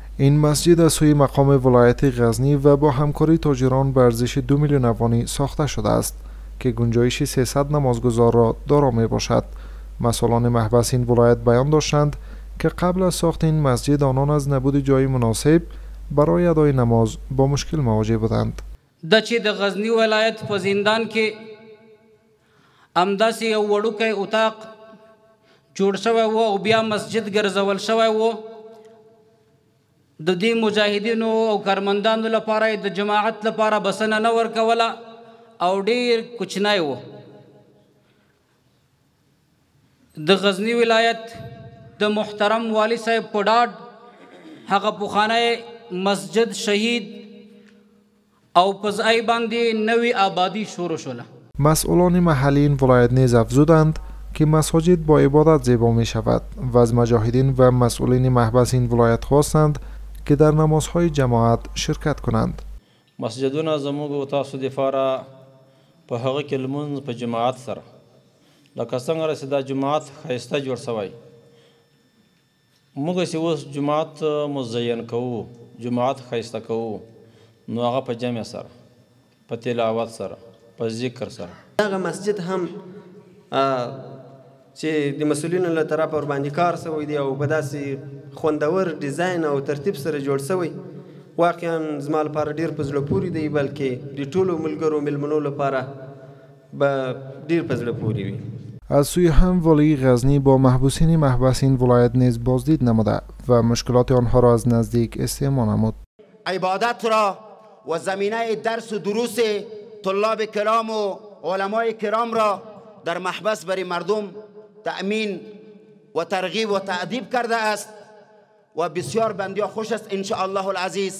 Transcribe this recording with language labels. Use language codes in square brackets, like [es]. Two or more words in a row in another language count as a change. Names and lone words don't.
[fa] این مسجد از سوی مقام ولایت غزنی و با همکاری تاجران به ارزش 2 میلیون افغانی ساخته شده است که گنجایش 300 نمازگزار را دارا می باشد. مسئولان محبس این ولایت بیان داشتند که قبل از ساخت این مسجد آنان از نبود جای مناسب برای ادای نماز با مشکل مواجه بودند. [ps] د چې د غزنی ولایت په زندان کې همداسې یو وړوکی اتاق جوړ شوی و او بیا مسجد ګرځول شوی و. د دې مجاهدینو او کارمندانو لپاره د جماعت لپاره بسنه نه ورکوله او ډیر کوچنی و. د غزنی ولایت د محترم والی صاحب په ډاډ هغه پخوانی مسجد شهید او په ځای باندې نوې آبادی شروع شوله. [fa] مسئولان محلی این ولایت نیز افزودند که مساجد با عبادت زیبا می شود و از مجاهدین و مسئولین محبس این ولایت خواستند که در نمازهای جماعت شرکت کنند. [ps] مسجدونه زموږ او تاسو دپاره په هغه کې لمونځ په جماعت سره لکه څنګه چې دا جماعت ښایسته جوړ سوی موږ چې اوس جماعت مزین کوو جماعت ښایسته کوو نو هغه په جمع سره په تلاوت سره په ذکر سره. هغه مسجد هم چې د مسؤلینو له طرفه ورباندې کار شوی دی او په داسې خوندور ډیزاین او ترتیب سره جوړ شوی واقعا زما لپاره ډیر په زړه پورې دی بلکې د ټولو ملګرو مېلمنو لپاره به ډیر په زړه پورې وي. [fa] از سوی هم والی غزنی با محبوسین محبس این ولایت نیز بازدید نموده و مشکلات آنها را از نزدیک استماع نمود. عبادت را و زمینه درس و دروس طلاب کرام و علمای کرام را در محبس برای مردم تأمین و ترغیب و تأدیب کرده است و بسیار بندیا خوش است [ar] ان شاء الله العزیز.